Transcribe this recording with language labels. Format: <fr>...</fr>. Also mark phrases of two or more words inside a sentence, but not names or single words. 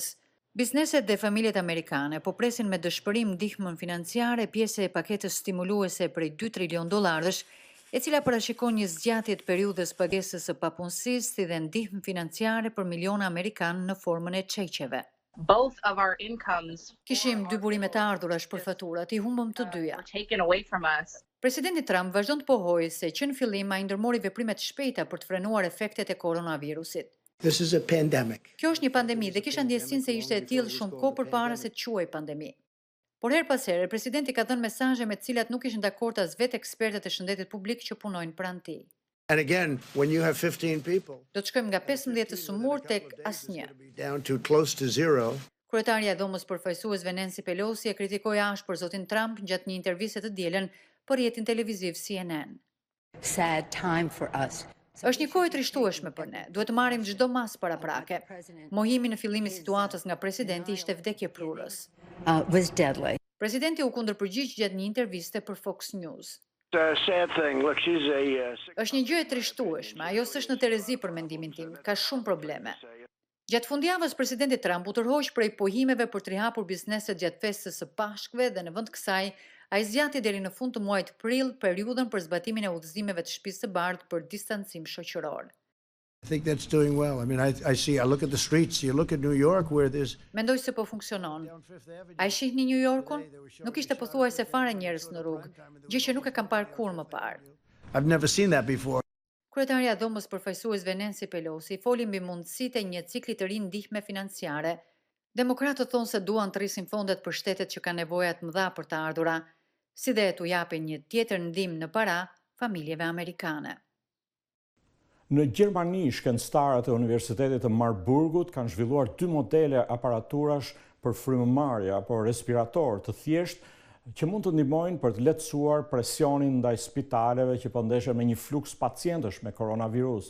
<sq>Bizneset dhe familjet amerikane po presin me dëshpërim ndihmën financiare, pjesë e paketës stimuluese prej 2 trilion dollarësh, e cila parashikon një zgjatje të periudhës pagesës së papunësisë si dhe ndihmë financiare për miliona amerikanë në formën e çeqeve.</sq> <en>both of our incomes</en> <sq>Kishim dy burime të ardhurash për faturat, I humbëm të dyja.</sq> <en>taken away from us.</en> <sq>Presidenti Trump vazhdon të pohojë se që në fillim ai ndërmori veprime të shpejta për të frenuar efektet e koronavirusit.</sq> <en>This is a pandemic.</en> <sq>Kjo është një pandemi dhe kisha ndjesinë se ishte e tillë shumë kohë përpara se të quhej pandemi. Por her pas here, presidenti ka dhënë mesazhe me të cilat nuk ishin dakord as vetë ekspertët e shëndetit publik që punojnë pranë tij.</sq> <en>And again, when you have 15 people,</en> <sq>Do të shkojmë nga 15 të sumur tek asnjë.</sq> <en>down to close to zero.</en> <sq>Kryetaria e Dhomës Përfaqësuesve Nancy Pelosi e kritikoi ashpër zotin Trump gjatë një interviste të dielën për rrjetin televiziv CNN.</sq> <en>Sad time for us.</en> <sq>Është një kohë e trishtueshme për ne. Duhet të marrim çdo mas paraprake. Mohimi në fillim i situatës nga presidenti ishte vdekje prurës.</sq> <en>Was deadly.</en> <sq>Presidenti u kundërpërgjigj gjatë një interviste për Fox News.</sq> <en>Sad thing. Look, she's</en> <sq>Është një gjë e trishtueshme, ajo s'është në Terezi për mendimin tim, ka shumë probleme. Gjatë fundjavës presidenti Trump u tërhoq prej pohimeve për të rihapur bizneset gjatë festës së Pashkëve dhe në vend kësaj ai zgjati deri në fund të muajit prill periudhën për zbatimin e udhëzimeve të Shtëpisë së Bardhë për distancim shoqëror.</sq> <en>I think that's doing well. I mean, I look at the streets, you look at New York where there's</en> <sq>Mendoj se po funksionon. A e shihni New Yorkun? Nuk ishte pothuajse fare njerëz në rrugë, gjë që nuk e kam parë kurrë më parë.</sq> <en>I've never seen that before.</en> <sq>Kryetaria e Dhomës Përfaqësuesve Nancy Pelosi foli mbi mundësitë e një cikli të ri ndihme financiare. Demokratët thonë se duan të rrisin fondet për shtetet që kanë nevoja të mëdha për të ardhura, si dhe t'u japin një tjetër ndihmë në para familjeve amerikane. Në Gjermani, shkencëtarët e Universitetit të Marburgut kanë zhvilluar 2 modele aparaturash për frymëmarrje apo respirator të thjeshtë që mund të ndihmojnë për të lehtësuar presionin ndaj spitaleve që po ndeshen me një fluks pacientësh me koronavirus.</sq>